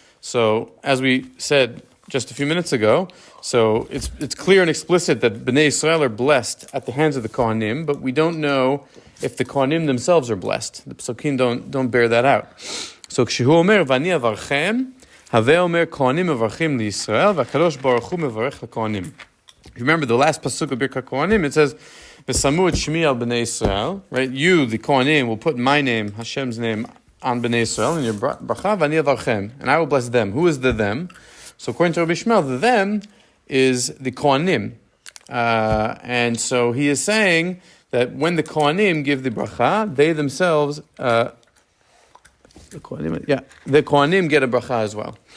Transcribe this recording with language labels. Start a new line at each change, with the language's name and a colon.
English: So, as we said just a few minutes ago, so it's clear and explicit that Bnei Yisrael are blessed at the hands of the Kohanim, but we don't know if the Kohanim themselves are blessed. The Psukim don't bear that out. So,
Hebrew: Kshehu Omer, Vani avarchem, Havei omer Kohanim mברכים לישראל, והקדוש ברוך הוא מברך לכהנים.
English: Remember the last pasuk of Birkat Kohanim, it says,
Hebrew: "V'samu et shmi al bnei Yisrael."
English: Right, you, the Kohanim, will put my name, Hashem's name, on bnei Yisrael in your bracha,
Hebrew: v'ani avarchem,
English: and I will bless them. Who is the them? So according to Rabbi Shmuel, the them is the Kohanim, and so he is saying that when the Kohanim give the bracha, they themselves, the Kohanim get a bracha as well.